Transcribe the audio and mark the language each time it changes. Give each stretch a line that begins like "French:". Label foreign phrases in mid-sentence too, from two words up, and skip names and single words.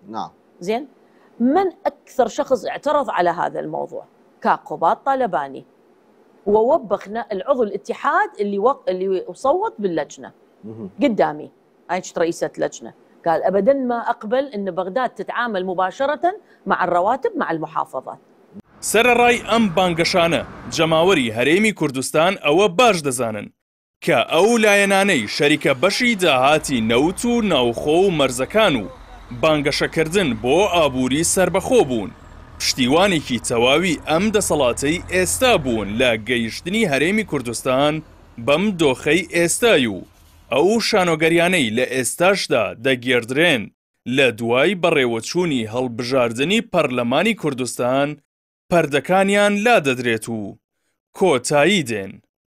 Arabic: زين، من أكثر شخص اعترض على هذا الموضوع كقباط طالباني، ووبخنا العضو الاتحاد اللي صوت باللجنة قدامي، هاي رئيسة لجنة، قال أبدا ما أقبل أن بغداد تتعامل مباشرة مع الرواتب مع المحافظات.
Central Kurdish: سەرەڕای ئەم بانگەشانە جەماوەری هەرێمی کوردستان ئەوە باش دەزانن کە ئەو لایەنانەی شەریکە بەشی داهاتی نەوت و ناوخۆ و مەرزەکان و بانگەشەکردن بۆ ئابووری سربەخۆ بوون، پشتیوانێکی تەواوی ئەم دەسەڵاتەی ئێستا بوون لە گەیشتنی هەرێمی کوردستان بەم دۆخەی ئێستای و ئەو شانۆگەریانەی لە ئێستاشدا دەگێردرێن لە دوای بەڕێوەچوونی هەڵبژاردنی پەرلەمانی کوردستان پەردەکانیان لا دەدرێت و کۆتایی دێن.